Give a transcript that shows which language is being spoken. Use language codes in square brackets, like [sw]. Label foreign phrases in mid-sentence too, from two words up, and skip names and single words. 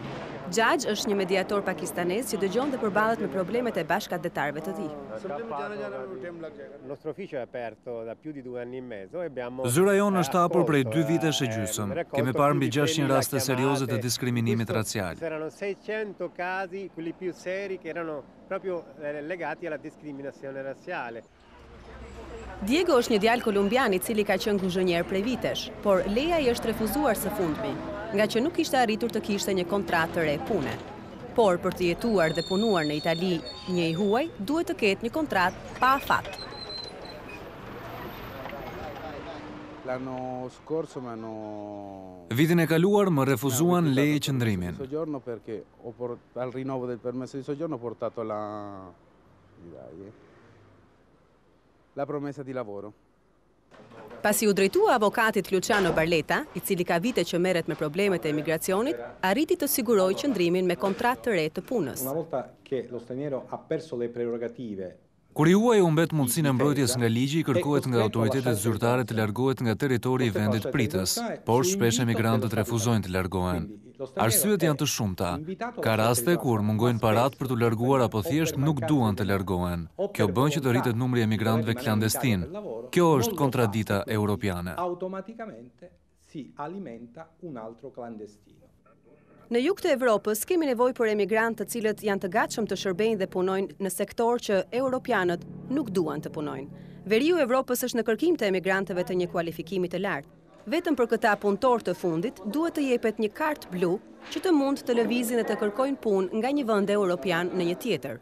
[sq] Gjagj është një mediator pakistanez që dëgjon dhe përballet me problemet e bashkëdhetarëve të tij. Zyra jonë është hapur prej 2 vitesh e gjysmë. Kemi parë mbi 600 raste serioze të diskriminimit racial. [it] Erano 600 casi, quelli più seri, che erano proprio legati alla discriminazione razziale. [sq] Diego është një djalë kolumbian i cili ka qenë kuzhinier prej vitesh, por leja i është refuzuar së fundmi, nga që nuk ishte arritur të kishte një kontratë të re pune. Por për të jetuar dhe punuar në Itali një i huaj, duhet të ketë një kontratë pa afat. Vitin e kaluar më refuzuan leje qëndrimin. [it] Al rinnovo del permesso di soggiorno ho portato la promessa di lavoro. [sq] Pasi u drejtua avokatit Luciano Barleta, i cili ka vite që merret me problemet e emigracionit, arriti të sigurojë qëndrimin me kontratë të re të punës. [it] Una volta che lo straniero ha perso le prerogative. [sq] Kur i huaj u mbet mundësinë e mbrojtjes nga ligji, kërkohet nga autoritetet zyrtare të largohet nga territori i vendit pritës, por shpesh emigrantët refuzojnë të largohen. Arsyet janë të shumta. Ka raste kur mungojnë paratë për të larguar apo thjesht nuk duan të largohen. Kjo bën që të rritet numri i emigrantëve klandestin. Kjo është kontradita europiane. [it] Automaticamente si alimenta un altro clandestino. [sq] Në jug të Evropës kemi nevojë për emigrantë të cilët janë të gatshëm të shërbejnë dhe punojnë në sektor që europianët nuk duan të punojnë. Veriu i Evropës është në kërkim të emigrantëve të një kualifikimi të lartë. Vetëm për këta punëtor të fundit duhet të jepet një kartë blu që të mund të lëvizin dhe të kërkojnë punë nga një vend europian në një tjetër.